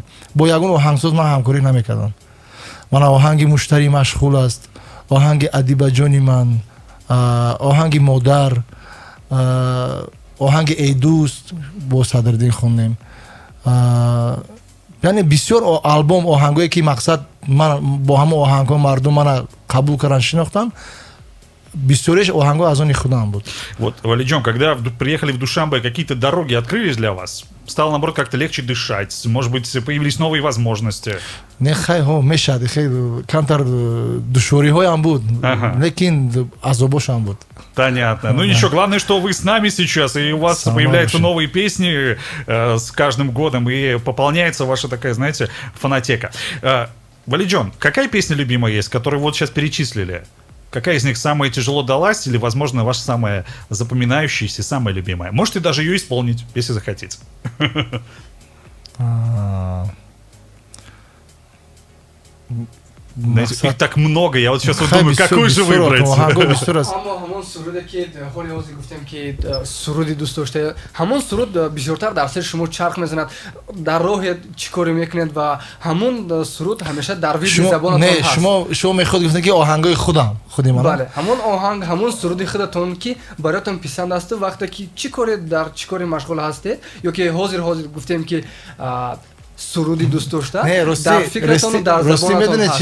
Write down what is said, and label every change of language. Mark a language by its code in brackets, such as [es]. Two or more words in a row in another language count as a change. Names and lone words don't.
[tg] Бо ягон оҳангсоз ман ҳамкорӣ намекардам. Мана оҳанги муштари машғул аст, оҳанги адибаҷони ман, оҳанги модар, оҳанги эй дӯст бо Садриддин хондем. яъне бисёр албом оҳангҳое ки мақсад ман бо ҳама оҳангҳо мардум мана қабул кардан шинохтанд, бисёриш оҳангҳо аз они худам буд. [ru] Вот, Валиҷон, когда приехали в Душанбе, какие-то дороги открылись для вас? Стало, наоборот, как-то легче дышать? Может быть, появились новые возможности? Не, [tg] хайҳо мешад, камтар душвориҳоям буд, лекин азобошам буд. [ru] Понятно. Ну ничего, главное, что вы с нами сейчас, и у вас появляются новые песни с каждым годом, и пополняется ваша такая, знаете, фонотека. Валиҷон, какая песня любимая есть, которую вот сейчас перечислили? Какая из них самая тяжело далась или, возможно, ваша самая запоминающаяся, самая любимая? Можете даже ее исполнить, если захотите. Знаете, их так много, я вот сейчас вот думаю, какую же выбрать? [tg] ҳамон суруде ки ҳоли ҳозир гуфтем ки суруди дӯст дошта, ҳамон суруд бисёртар дар сари шумо чарх мезанад, дар роҳе чӣ коре мекунед ва ҳамон суруд ҳамеша дар види забонатон ҳаст. шумо мехоҳед гуфтед ки оҳангҳои худи ман. бале, ҳамон оҳанг, ҳамон суруди худатон ки бароятон писанд асту вақте ки чӣ коре дар чӣ коре машғул ҳастед, ё ки ҳозир гуфтем ки суруди дӯст дошта дар фикратону дар забонатон ҳаст.